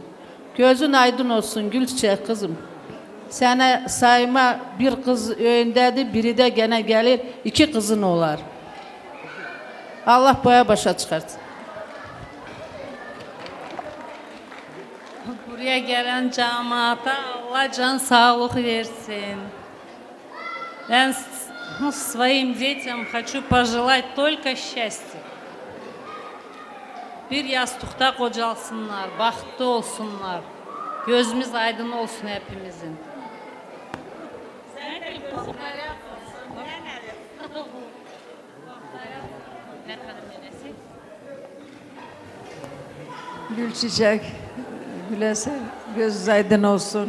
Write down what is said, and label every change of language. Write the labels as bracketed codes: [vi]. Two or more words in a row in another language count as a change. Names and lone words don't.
[tr] Gözün aydın olsun Gül Çiçek kızım. Sənə sayma bir kız öyündədir, biri de gene gelir, iki kızın olar. Allah boya başa çıkartsın. Buraya gelen cemaate Allah can sağlık versin. [ru] Ben своим детям хочу пожелать только счастья. [tr] Bir yastıkta kocalsınlar, bahtlı olsunlar. Gözümüz aydın olsun hepimizin. Gül Çiçek, Gül Eser, gözünüz aydın olsun.